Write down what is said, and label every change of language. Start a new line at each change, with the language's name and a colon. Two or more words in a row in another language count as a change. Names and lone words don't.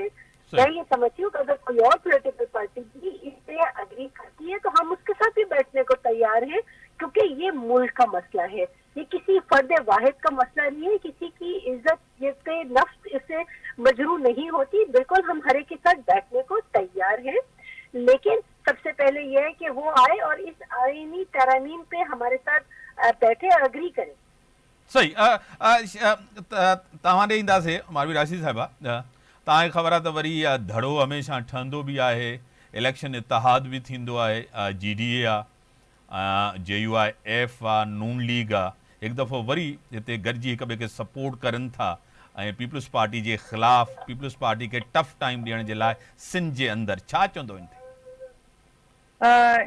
Urdu: میں یہ سمجھتی ہوں کہ اگر کوئی اور
English: political party
Urdu: بھی اس پہ اگری کرتی ہے تو ہم اس کے ساتھ بھی بیٹھنے کو تیار ہیں، کیونکہ یہ ملک کا مسئلہ ہے، یہ کسی فرد واحد کا مسئلہ نہیں ہے، کسی کی عزت یہ پہ نفس اس سے مجروح نہیں ہوتی. بالکل ہم ہر ایک کے ساتھ بیٹھنے کو تیار ہیں، لیکن سب سے پہلے یہ ہے کہ وہ آئے اور اس آئینی ترامیم پہ ہمارے ساتھ بیٹھے اور اگری کریں.
Sindhi: صحیح तव्हां ॾे ईंदासीं मारवी राशिद साहिबा. तव्हांखे ख़बर आहे त वरी धड़ो हमेशह ठहंदो बि आहे, इलेक्शन इतिहाद बि थींदो आहे, GDA आहे, JUIF आहे, नून लीग आहे, हिकु दफ़ो वरी हिते गॾिजी हिक ॿिए खे सपोर्ट करनि था ऐं पीपल्स पार्टी जे ख़िलाफ़ु पीपल्स पार्टी खे
English: tough time
Sindhi: ॾियण जे लाइ सिंध जे अंदरि छा चवंदो इन ते?